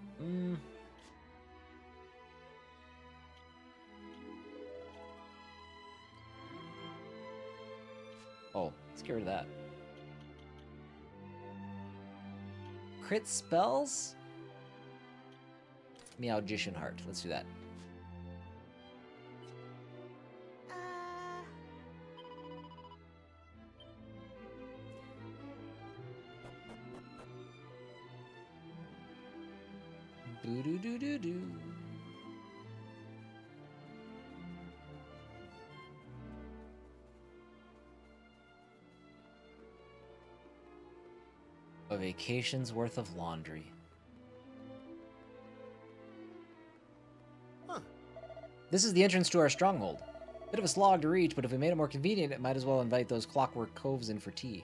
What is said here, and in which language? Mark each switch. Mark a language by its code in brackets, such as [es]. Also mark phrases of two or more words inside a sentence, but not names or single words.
[en] Oh, let's get rid of that. Crit spells? Meowgician heart. Let's do that. Boo-doo-doo-doo-doo. A vacation's worth of laundry. Huh. This is the entrance to our stronghold. Bit of a slog to reach, but if we made it more convenient, it might as well invite those clockwork coves in for tea.